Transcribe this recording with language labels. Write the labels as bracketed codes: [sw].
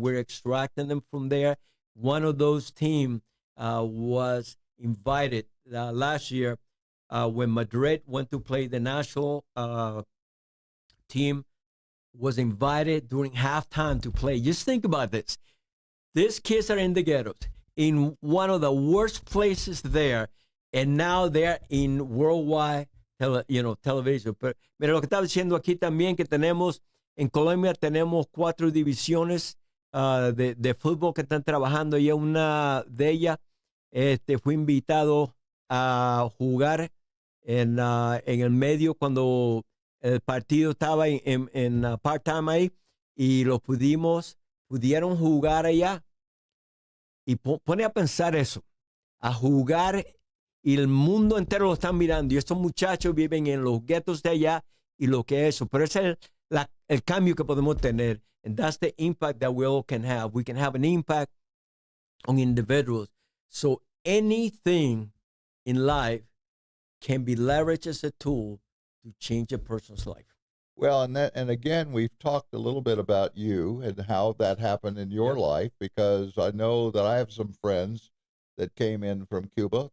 [en] We're extracting them from there. One of those teams was invited last year when Madrid went to play the national team, was invited during halftime to play. Just think about this. These kids are in the ghettos, in one of the worst places there, and now they're in worldwide television. [es] Pero mira lo que estaba diciendo aquí también, que tenemos en Colombia tenemos 4 divisiones de fútbol que están trabajando, y una de ellas fue invitado a jugar en el medio cuando el partido estaba en part-time ahí, y lo pudieron jugar allá. Y pone a pensar eso, a jugar, y el mundo entero lo están mirando, y estos muchachos viven en los guetos de allá, y lo que es eso. Pero ese es el cambio que podemos tener, [en] and that's the impact that we all can have. We can have an impact on individuals. So anything in life can be leveraged as a tool to change a person's life. Well, and again, we've talked a little bit about you and how that happened in your life, because I know that I have some friends that came in from Cuba.